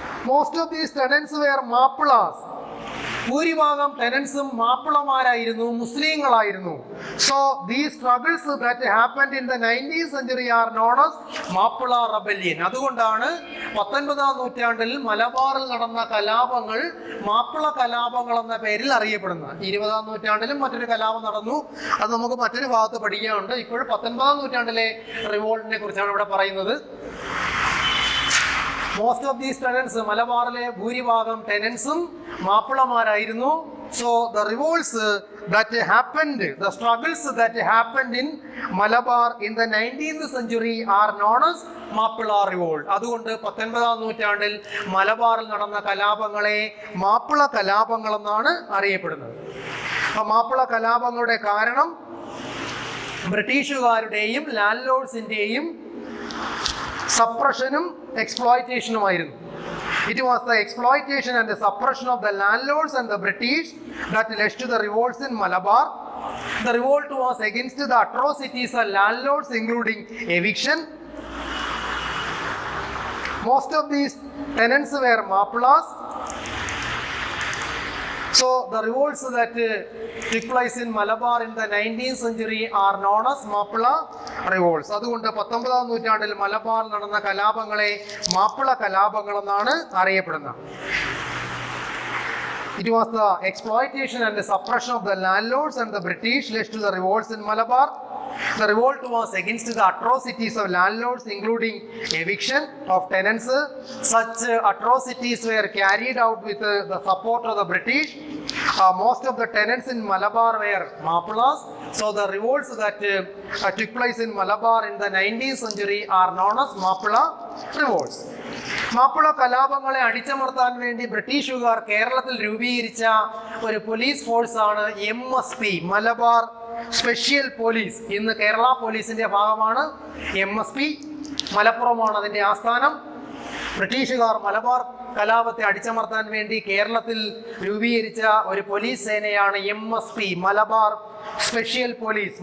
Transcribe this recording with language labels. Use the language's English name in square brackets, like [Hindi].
[English] Most of these tenants were Mappilas. [Malayalam] ഭൂരിഭാഗം ടെനൻസും മാപ്പിളമാരായിരുന്നു, മുസ്ലിങ്ങളായിരുന്നു. [English] So these struggles that happened in the 19th century are known as Mappila rebellion. [Malayalam] അതുകൊണ്ടാണ് 19ാം നൂറ്റാണ്ടിൽ മലബാറിൽ നടന്ന കലാപങ്ങൾ മാപ്പിള കലാപങ്ങൾ എന്ന പേരിൽ അറിയപ്പെടുന്നത്. 20ാം നൂറ്റാണ്ടിലും മറ്റൊരു കലാപം നടന്നു, അത് നമുക്ക് മറ്റൊരു ഭാഗത്ത് പഠിക്കാനുണ്ട്. ഇപ്പോഴും 19ാം നൂറ്റാണ്ടിലെ റിവോൾട്ടിനെ കുറിച്ചാണ് ഇവിടെ പറയുന്നത്. [English] most of these tenants, [Malayalam] മലബാറിലെ ഭൂരിഭാഗം ടെനൻസും മാപ്പിളമാരായിരുന്നു. [English] So the revolts that happened, the struggles that happened in Malabar in the 19th century are known as Mappila revolt. [Malayalam] അതുകൊണ്ട് 19ാം നൂറ്റാണ്ടിൽ മലബാറിൽ നടന്ന കലാപങ്ങളെ മാപ്പിള കലാപങ്ങൾ എന്നാണ് അറിയപ്പെടുന്നത്. ആ മാപ്പിള കലാപങ്ങളുടെ കാരണം ബ്രിട്ടീഷുകാരുടെയും land ലോർഡ്സിന്റെയും സപ്രഷനും എക്സ്പ്ലോയിറ്റേഷനുമായിരുന്നു. [English] It was the exploitation and the suppression of the landlords and the British that led to the revolts in Malabar. The revolt was against the atrocities of landlords, including eviction. Most of these tenants were Mappilas. So the revolts that took place in Malabar in the 19th century are known as Mappila revolts. [Malayalam] അതുകൊണ്ട് 19ാം നൂറ്റാണ്ടിൽ മലബാറിൽ നടന്ന കലാപങ്ങളെ മാപ്പിള കലാപങ്ങൾ എന്നാണ് അറിയപ്പെടുന്നത്. [English] It was the exploitation and the suppression of the landlords and the British led to the revolts in Malabar. The revolt was against the atrocities of landlords, including eviction of tenants. Such atrocities were carried out with the support of the British. Most of the tenants in Malabar were Mappilas. So the revolts that took place in Malabar in the 19th century are known as Mappila revolts. [Malayalam] Mappila കലാപങ്ങളെ അടിച്ചമർത്താൻ വേണ്ടി ബ്രിട്ടീഷുകാർ കേരളത്തിൽ രൂപീകരിച്ച ഒരു police ഫോഴ്സാണ് MSP, Malabar special police. ഇന്ന് കേരള പോലീസിന്റെ ഭാഗമാണ് MSP. മലപ്പുറമാണ് അതിന്റെ ആസ്ഥാനം. ബ്രിട്ടീഷുകാർ മലബാർ കലാപത്തെ അടിച്ചമർത്താൻ വേണ്ടി കേരളത്തിൽ രൂപീകരിച്ച ഒരു police സേനയാണ് MSP, Malabar special police.